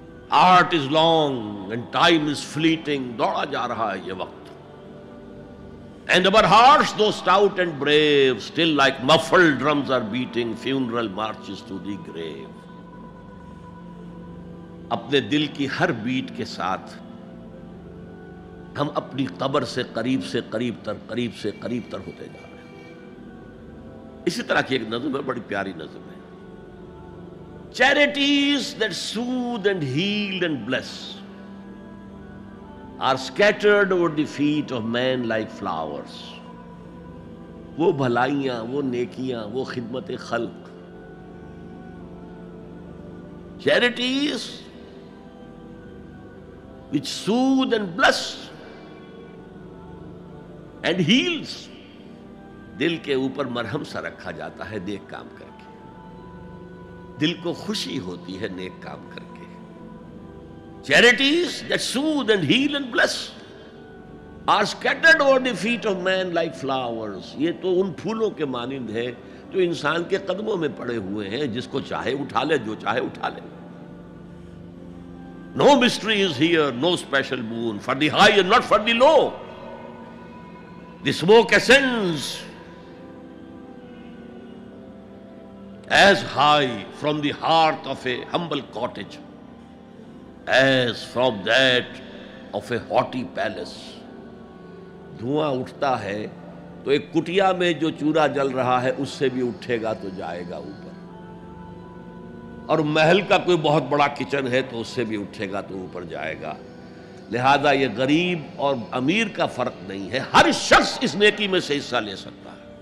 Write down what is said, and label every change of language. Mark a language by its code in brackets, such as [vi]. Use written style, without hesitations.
[en] Art is long and time is fleeting. [ur] دوڑا جا رہا ہے یہ وقت. [en] And our hearts, though stout and brave, still like muffled drums are beating funeral marches to the grave. [ur] اپنے دل کی ہر بیٹ کے ساتھ ہم اپنی قبر سے قریب سے قریب تر ہوتے جا رہے ہیں. اسی طرح کی ایک نظم ہے، بڑی پیاری نظم ہے. [en] Charities that soothe and heal and bless are scattered over the feet of men like flowers. [ur] وہ بھلائیاں، وہ نیکیاں، وہ خدمت خلق. [en] Charities which soothe and bless and heals. [ur] دل کے اوپر مرہم سا رکھا جاتا ہے نیک کام کر کے. دل کو خوشی ہوتی ہے نیک کام کر کے. [en] Charities that soothe and heal and bless are scattered over the feet of men like flowers. [ur] یہ تو ان پھولوں کے مانند ہے جو انسان کے قدموں میں پڑے ہوئے ہیں، جس کو چاہے اٹھا لے، جو چاہے اٹھا لے. [en] No mystery is here, no special boon for the high and not for the low. The smoke ascends as high from the hearth of a humble cottage as from that of a haughty palace. [ur] دھواں اٹھتا ہے تو ایک کٹیا میں جو چورا جل رہا ہے اس سے بھی اٹھے گا تو جائے گا اوپر، اور محل کا کوئی بہت بڑا کچن ہے تو اس سے بھی اٹھے گا تو اوپر جائے گا. لہذا یہ غریب اور امیر کا فرق نہیں ہے، ہر شخص اس نیکی میں سے حصہ لے سکتا ہے.